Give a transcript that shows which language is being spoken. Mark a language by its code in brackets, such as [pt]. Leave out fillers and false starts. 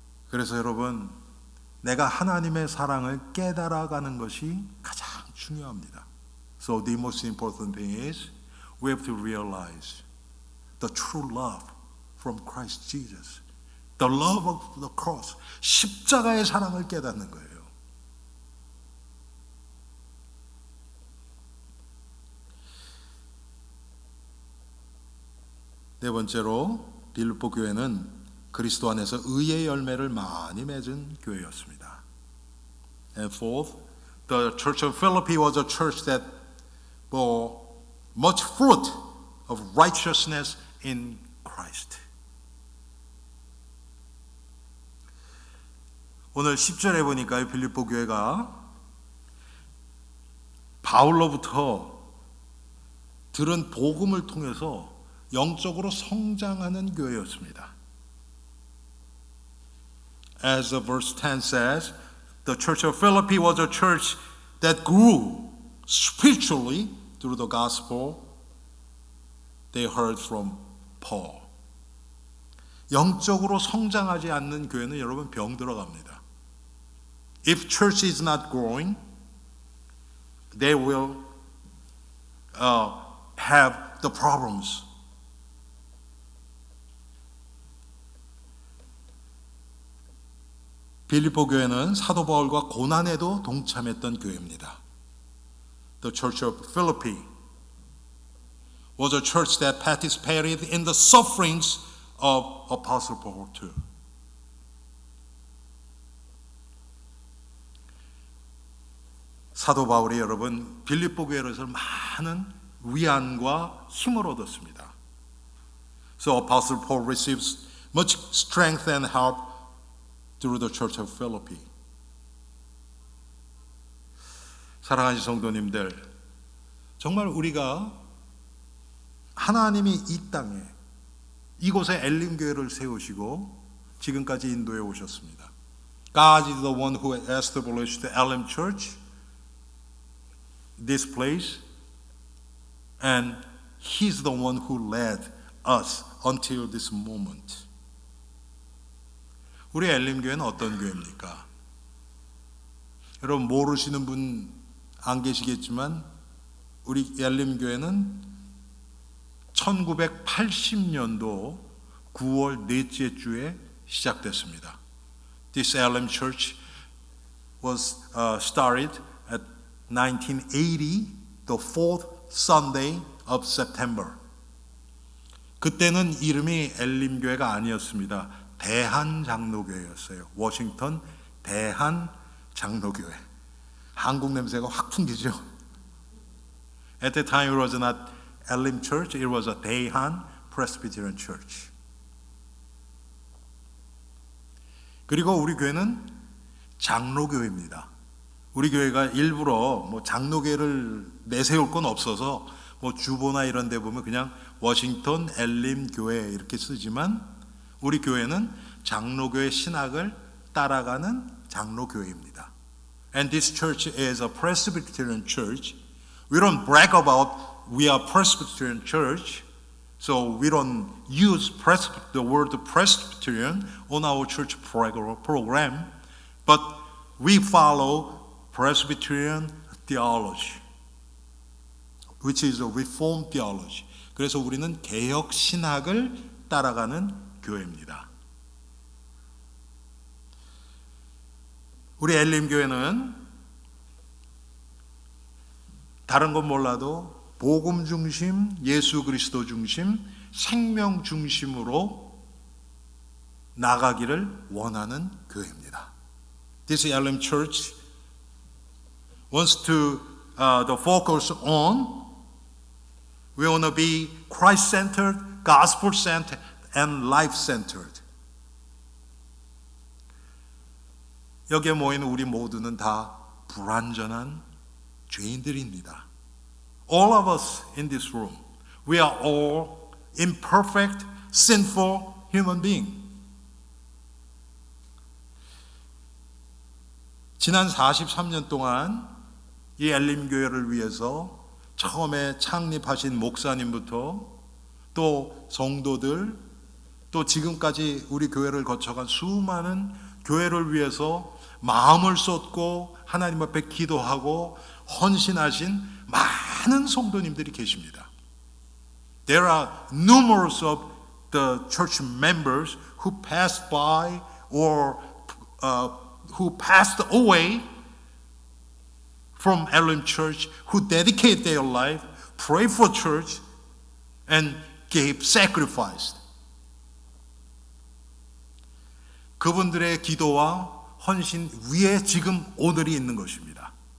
[ko] 그래서 여러분, 내가 하나님의 사랑을 깨달아가는 것이 가장 중요합니다. [en] So the most important thing is we have to realize the true love from Christ Jesus. The love of the cross. [ko] 십자가의 사랑을 깨닫는 거예요. 네 번째로 빌립보 교회는 그리스도 안에서 의의 열매를 많이 맺은 교회였습니다. [en] And fourth, the church of Philippi was a church that bore much fruit of righteousness in Christ. [ko] 오늘 10절에 보니까 빌립보 교회가 바울로부터 들은 복음을 통해서 영적으로 성장하는 교회였습니다. [en] As verse 10 says, The Church of Philippi was a church that grew spiritually through the gospel they heard from Paul. [ko] 영적으로 성장하지 않는 교회는 여러분 병 들어갑니다. [en] If church is not growing, they will have the problems. [ko] 빌립보 교회는 사도 바울과 고난에도 동참했던 교회입니다. [en] The Church of Philippi was a church that participated in the sufferings of Apostle Paul too. [ko] 사도 바울이 여러분 빌립보 교회에서 많은 위안과 힘을 얻었습니다. [en] So Apostle Paul receives much strength and help through the Church of Philippi. [ko] 사랑하는 성도님들, 정말 우리가 하나님이 이 땅에 이곳에 엘림 교회를 세우시고 지금까지 인도해 오셨습니다. [en] God is the one who established the Elim Church, this place, and He's the one who led us until this moment. [ko] 우리 엘림 교회는 어떤 교회입니까? 여러분 모르시는 분 안 계시겠지만 우리 엘림 교회는 1980년도 9월 넷째 주에 시작됐습니다. [en] This Elim Church was started at 1980, the fourth Sunday of September. [ko] 그때는 이름이 엘림 교회가 아니었습니다. 대한장로교회였어요. 워싱턴 대한장로교회. 한국 냄새가 확 풍기죠. [en] At the time it was not Elim Church, it was a Daehan Presbyterian Church. [ko] 그리고 우리 교회는 장로교회입니다. 우리 교회가 일부러 뭐 장로교회를 내세울 건 없어서 뭐 주보나 이런 데 보면 그냥 워싱턴 엘림 교회 이렇게 쓰지만 우리 교회는 장로교회 신학을 따라가는 장로교회입니다. [en] And this church is a Presbyterian church. We don't brag about we are Presbyterian church, so we don't use the word Presbyterian on our church program, but we follow Presbyterian theology, which is a Reformed theology. [ko] 그래서 우리는 개혁 신학을 따라가는 교회입니다. 우리 엘림 교회는 다른 건 몰라도 복음 중심, 예수 그리스도 중심, 생명 중심으로 나가기를 원하는 교회입니다. [en] This Elim Church wants to the focus on we want to be Christ-centered, gospel-centered, and life-centered. [ko] 여기에 모인 우리 모두는 다 불완전한 죄인들입니다. [en] All of us in this room, we are all imperfect, sinful human beings. [ko] 지난 43년 동안 이 엘림 교회를 위해서 처음에 창립하신 목사님부터 또 성도들 또 지금까지 우리 교회를 거쳐간 수많은 교회를 위해서 마음을 쏟고 하나님 앞에 기도하고 헌신하신 많은 성도님들이 계십니다. [en] There are numerous of the church members who passed by or who passed away from Elim Church, who dedicated their life, prayed for church, and gave sacrifice. [ko] 그분들의 기도와 헌신 위에 지금 오늘이 있는 것입니다.